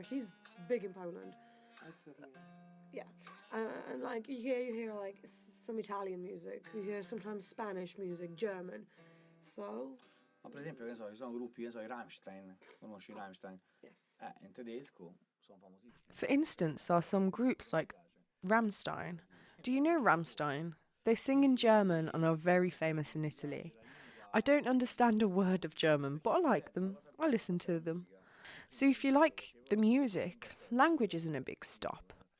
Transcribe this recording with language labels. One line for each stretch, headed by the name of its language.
English: He's big in Poland. Yeah, and like you hear like some Italian music. You hear sometimes Spanish music, German. So.
Italian: Ma per esempio, che ne so, ci sono gruppi, che ne so, i Rammstein. Conosci i Rammstein?
English: Yes.
Italian: In tedesco sono famosissimi.
English: For instance, there are some groups like Rammstein. Do you know Rammstein? They sing in German and are very famous in Italy. I don't understand a word of German, but I like them. I listen to them. So if you like the music, language isn't a big stop.